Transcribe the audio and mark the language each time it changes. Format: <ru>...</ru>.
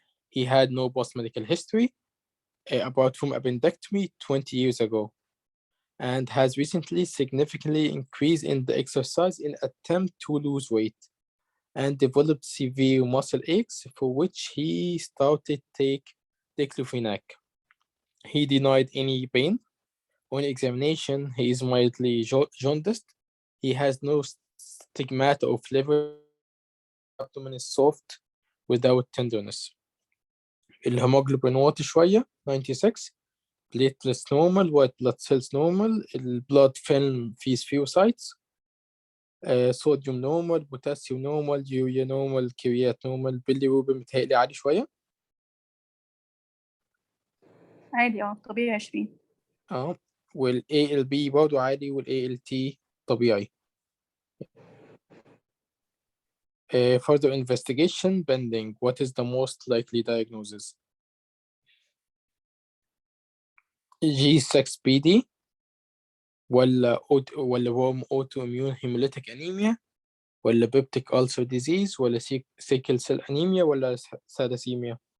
<en>He had no post-medical history, apart from appendectomy 20 years ago, and has recently significantly increased in the exercise in attempt to lose weight, and developed severe muscle aches for which he started take diclofenac. He denied any pain. On examination, he is mildly jaundiced. He has no stigmata of liver. Abdomen is soft without tenderness. الهيموجلوبين</en> <ar>واطي شوية</ar> <en>96. platelets normal, white blood cells normal, البلاد film فيه spherocytes, sodium normal, potassium normal, urea normal, كريات نورمال، bilirubin</en> <ar>متهيألي عالي شوية. عادي طبيعي 20. وال ALB برضه عالي، وال ALT طبيعي.</ar> <en>Further investigation pending. What is the most likely diagnosis? G6PD ولا warm autoimmune hemolytic anemia ولا peptic ulcer disease ولا sickle cell anemia ولا thalassemia؟</en>